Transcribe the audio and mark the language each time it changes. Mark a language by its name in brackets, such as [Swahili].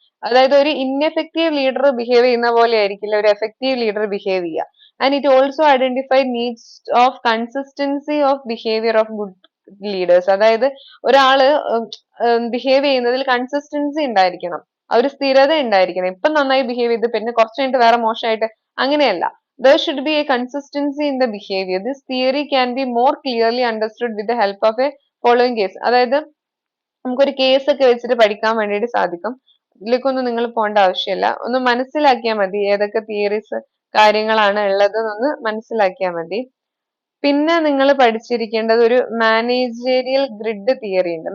[Malayalam] അതായത് ഒരു ineffective leader behave ചെയ്യുന്ന പോലെ ആയിരിക്കില്ല ഒരു എഫക്റ്റീവ് ലീഡർ ബിഹേവ് ചെയ്യുക. [English] And it also identify needs of consistency of behaviour of good leaders. [Malayalam] അതായത് ഒരാള് ബിഹേവ് ചെയ്യുന്നതിൽ കൺസിസ്റ്റൻസി ഉണ്ടായിരിക്കണം, ആ ഒരു സ്ഥിരത ഉണ്ടായിരിക്കണം. ഇപ്പം നന്നായി ബിഹേവ് ചെയ്ത് പിന്നെ കുറച്ച് കഴിഞ്ഞിട്ട് വേറെ മോശമായിട്ട്, അങ്ങനെയല്ല. [English] There should be a consistency in the behavior. This theory can be more clearly understood with the help of a following case. [Malayalam] അതായത് നമുക്കൊരു കേസ് ഒക്കെ വെച്ചിട്ട് പഠിക്കാൻ വേണ്ടിയിട്ട് സാധിക്കും. ഇതിലേക്കൊന്നും നിങ്ങൾ പോകേണ്ട ആവശ്യമില്ല, ഒന്ന് മനസ്സിലാക്കിയാൽ മതി ഏതൊക്കെ തിയറീസ് കാര്യങ്ങളാണ് ഉള്ളത് എന്നൊന്ന് മനസ്സിലാക്കിയാൽ മതി. പിന്നെ നിങ്ങൾ പഠിച്ചിരിക്കേണ്ടത് ഒരു മാനേജേരിയൽ ഗ്രിഡ് തിയറി ഉണ്ട്.